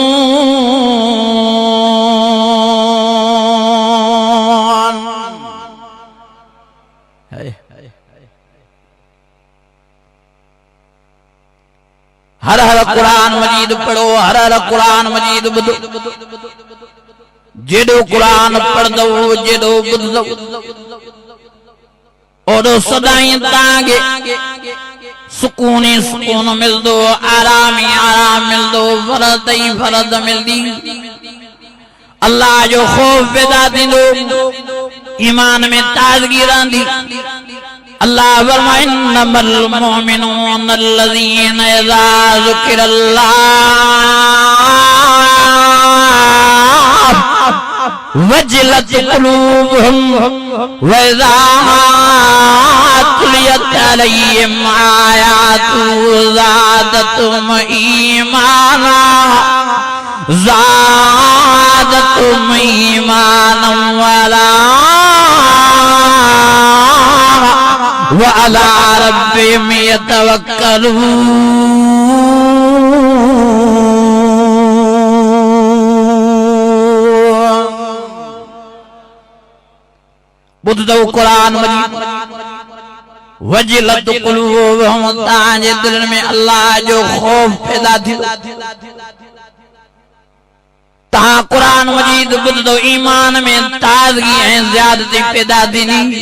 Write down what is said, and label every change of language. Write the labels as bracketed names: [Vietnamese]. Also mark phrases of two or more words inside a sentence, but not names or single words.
[Sindhi] हर हर कुरान मजीद पढ़ो, हर हर कुरान मजीद ॿुधो, जेॾो कुरान पढ़ंदो, जेॾो ॿुधंदो, ओॾो सदाईं तव्हांखे सुकून ई सुकून मिलंदो, आराम ई आराम मिलंदो, फरद ई फरद मिलंदी, अल्लाह जो ख़ौफ पैदा थींदो, ईमान में ताज़गी रहंदी। अल्लाह फरमाए [Arabic] إنما المؤمنون الذين إذا ذكر الله وجلت قلوبهم وإذا تليت عليهم آياته زادتهم إيمانا زادتهم إيمانا وعلى ربهم يتوكلون. [Sindhi] ॿुधंदो क़ुरान मजीद, [Arabic] وجلت قلوبهم, [Sindhi] तव्हांजे दिल में अल्लाह जो ख़ौफ पैदा थींदो, तहां कुरान मजीद ॿुध तो ईमान में ताज़गी ऐं ज़ियादती पैदा थींदी।